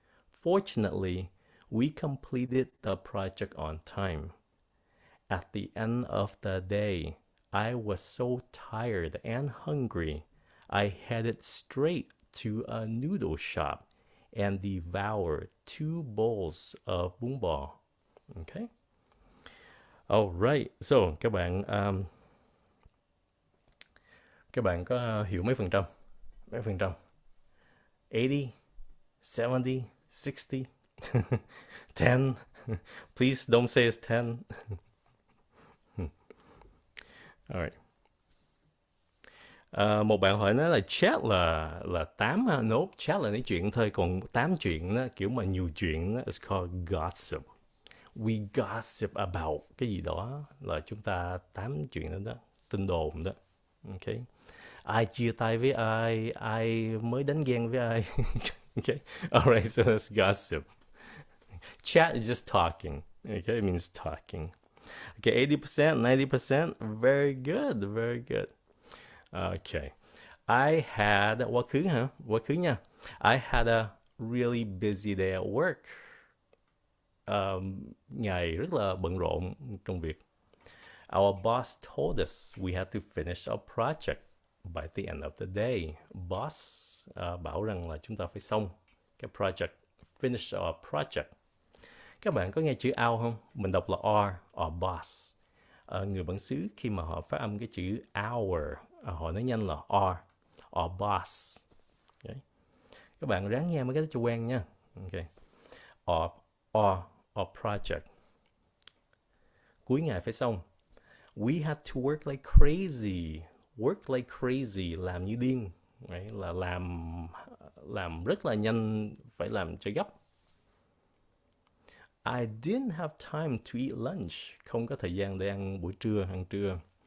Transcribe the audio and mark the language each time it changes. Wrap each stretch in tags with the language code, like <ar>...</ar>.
<en>Fortunately, we completed the project on time. At the end of the day, I was so tired and hungry, I headed straight to a noodle shop and devoured 2 bowls of bún bò. Okay. Alright, so</en> <vi>các bạn có hiểu mấy phần trăm? Mấy phần trăm? 80, 70, 60, 10.</vi> <en>Please don't say it's 10. Alright.</en> <vi>Một bạn hỏi nói là chat là 8 ha.</vi> <en>Nope,</en> <vi>chat là nói chuyện thôi, còn 8 chuyện đó, kiểu mà nhiều chuyện đó,</vi> <en>it's called gossip. We gossip about</en> <vi>cái gì đó, là chúng ta 8 chuyện đó đó, tin đồn đó. Ok. Ai chia tay với ai mới đánh ghen với ai.</vi> <en>Okay. Alright, so that's gossip. Chat is just talking. Okay, it means talking. Okay, 80%, 90%. Very good, very good. Okay. I had</en> <vi>quá khứ hả? Quá khứ nha.</vi> <en>I had a really busy day at work.</en> <vi>Ngày rất là bận rộn công việc.</vi> <en>Our boss told us we had to finish our project by the end of the day.</en> <vi>Boss bảo rằng là chúng ta phải xong cái project.</vi> <en>Finish our project.</en> <vi>Các bạn có nghe chữ our không? Mình đọc là or boss. Người bản xứ khi mà họ phát âm cái chữ our, họ nói nhanh là or boss. Okay. Các bạn ráng nghe mấy cái đó cho quen nha. Okay.</vi> <en>Or project.</en> <vi>Cuối ngày phải xong.</vi> <en>We had to work like crazy. Work like crazy,</en> <vi>làm như điên. Đấy, là làm rất là nhanh, phải làm cho gấp.</vi> <en>I didn't have time to eat lunch.</en> <vi>Không có thời gian để ăn buổi trưa, ăn trưa.</vi>